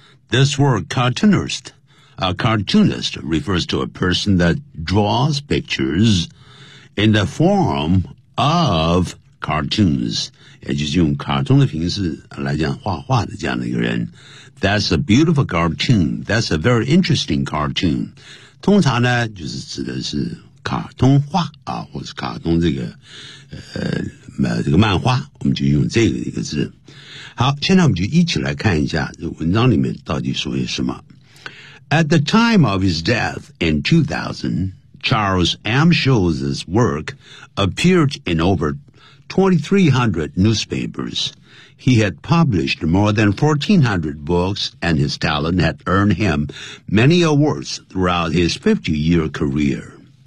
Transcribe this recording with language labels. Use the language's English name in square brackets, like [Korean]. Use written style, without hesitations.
[English] This word cartoonist, a cartoonist refers to a person that draws pictures in the form of cartoons. [Chinese] 也就是用卡通的形式来讲画画的这样的一个人。 [English] That's a beautiful cartoon. That's a very interesting cartoon. [Chinese] 通常呢就是指的是卡通画啊，或是卡通这个这个漫画，我们就用这个一个字。好，现在我们就一起来看一下这文章里面到底说些什么。 [English] At the time of his death in 2000, Charles M. Schulz's work appeared in over 2,300 newspapers. He had published more than 1,400 books, and his talent had earned him many awards throughout his 50-year career.